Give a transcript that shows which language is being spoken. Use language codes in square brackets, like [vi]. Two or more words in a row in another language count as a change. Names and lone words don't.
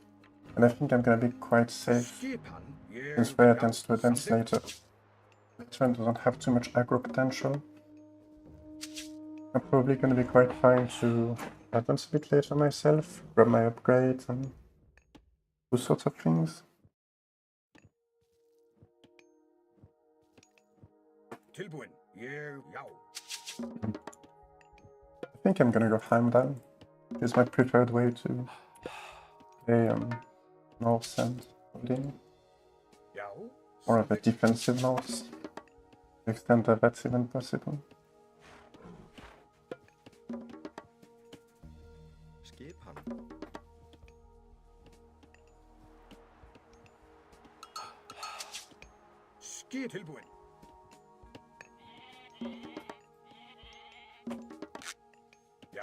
[en] And I think I'm gonna be quite safe, since Freyr tends to advance later. This one doesn't have too much aggro potential. I'm probably gonna be quite fine to advance a bit later myself, grab my upgrade and those sorts of things. [is] Tilbúin. Ég, já. [en] I think I'm gonna go Heimdall. It's my preferred way to play Norse and Odin. [is] Já. [en] More of a defensive Norse, to the extent that that's even possible. [is] Skipan. Skip. Tilbúin. Já.